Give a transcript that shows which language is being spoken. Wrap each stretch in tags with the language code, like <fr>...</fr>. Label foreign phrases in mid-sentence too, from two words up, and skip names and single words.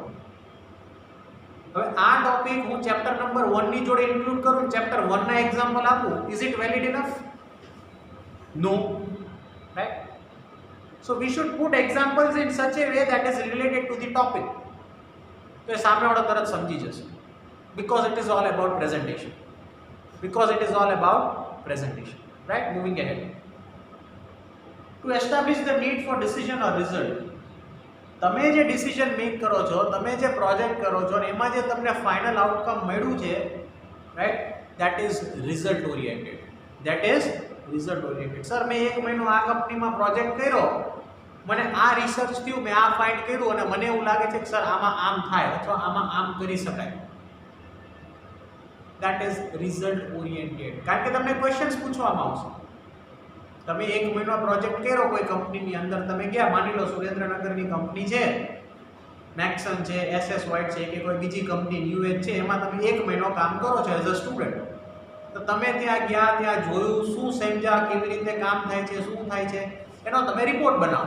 <gu>હવે આ ટોપિક હું</gu> <en>chapter number 1</en> <gu>ની જોડે ઇન્ક્લુડ કરું, ચેપ્ટર 1 ના એક્ઝામ્પલ આપું,</gu> <en>is it valid enough? No, right? So we should put examples in such a way that is related to the topic.</en> <gu>તો એ સામેવાળો તરત સમજી જશે.</gu> <en>Because it is all about presentation. Because it is all about presentation. Right? Moving ahead. To establish the need for decision or result.</en> <gu>તમે જે ડિસિઝન મેક કરો છો, તમે જે પ્રોજેક્ટ કરો છો અને એમાં જે તમને</gu> <en>final outcome</en> <gu>મળ્યું છે, રાઈટ,</gu> <en>that is result oriented. That is result oriented.</en> <gu>સર મેં 1 મહિનો આ કંપનીમાં પ્રોજેક્ટ કર્યો, મને આ રિસર્ચ થયું, મેં આ ફાઇન્ડ કર્યું અને મને એવું લાગે છે કે સર આમાં આમ થાય અથવા આમાં આમ કરી શકાય.</gu> <en>That is result oriented.</en> <gu>કારણ કે તમને ક્વેશ્ચન્સ પૂછવામાં આવશે. તમે 1 મહિનો પ્રોજેક્ટ કર્યો કોઈ કંપનીની અંદર, તમે ગયા, માની લો સુરેન્દ્રનગરની કંપની છે, મેક્સન છે, એસએસ વાઇટ છે કે કોઈ બીજી કંપની ન્યૂએજ છે, એમાં તમે 1 મહિનો કામ કરો છો</gu> <en>as a student.</en> <gu>તો તમે ત્યાં ગયા, ત્યાં જોયું, શું સમજ્યા, કેવી રીતે કામ થાય છે, શું થાય છે, એનો તમે રિપોર્ટ બનાવો.</gu>